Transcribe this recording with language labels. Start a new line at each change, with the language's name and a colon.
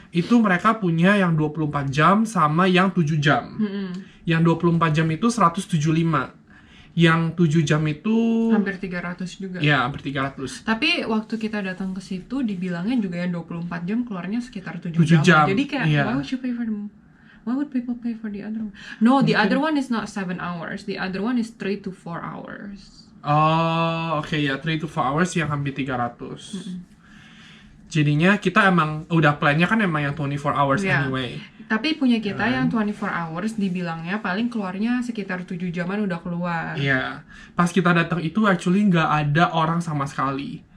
Indonesian: Itu mereka punya yang 24 jam sama yang 7 jam. Yang 24 jam itu 175. Yang 7 jam itu hampir 300 juga. Ya, hampir 300. Tapi waktu kita datang ke situ dibilangnya juga yang 24 jam keluarnya sekitar 7 jam. Jadi kayak
English: why would you pay for them? Why would people pay for the other one? No, the other one is not 7 hours. The other one is 3 to 4 hours.
Indonesian: Oh, oke ya,
English: 3 to 4 hours
Indonesian: yang hampir 300. Jadinya kita emang udah plannya kan emang yang
English: 24 hours anyway.
Indonesian: Tapi punya kita yang
English: 24 hours
Indonesian: dibilangnya paling keluarnya sekitar 7 jaman udah keluar. Iya. Pas kita datang itu actually nggak ada orang sama sekali.